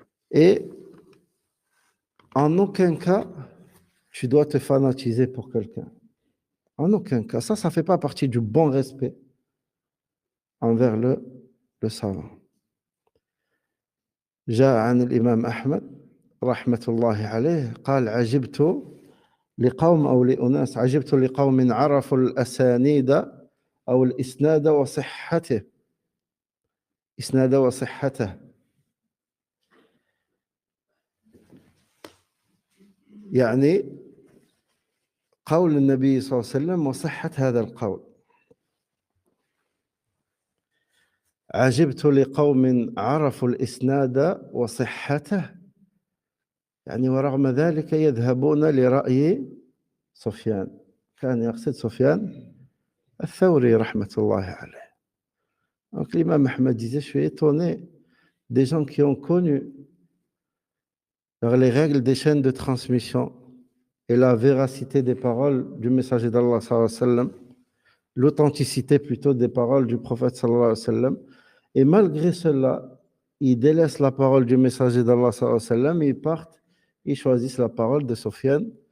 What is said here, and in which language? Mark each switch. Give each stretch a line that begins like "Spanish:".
French: Et en aucun cas, tu dois te fanatiser pour quelqu'un. En aucun cas. Ça ne fait pas partie du bon respect envers le savant.
Arabic: جاء عن الإمام أحمد رحمة الله عليه قال عجبت لقوم أو لأناس عجبت لقوم عرفوا الأسانيد أو الإسناد وصحته إسناد وصحته يعني قول النبي صلى الله عليه وسلم وصحة هذا القول عجبت لقوم عرفوا الإسناد وصحته يعني ورغم ذلك يذهبون لرأي سفيان كان يقصد سفيان الثوري رحمة الله عليه.
French: Donc l'imam Ahmed disait, je suis étonné des gens qui ont connu les règles des chaînes de transmission et la véracité des paroles du messager d'Allah sallallahu alayhi wa sallam, l'authenticité plutôt des paroles du prophète sallallahu alayhi wa sallam, et malgré cela, ils délaissent la parole du messager d'Allah sallallahu alayhi wa sallam, ils partent, ils choisissent la parole de Sufyan.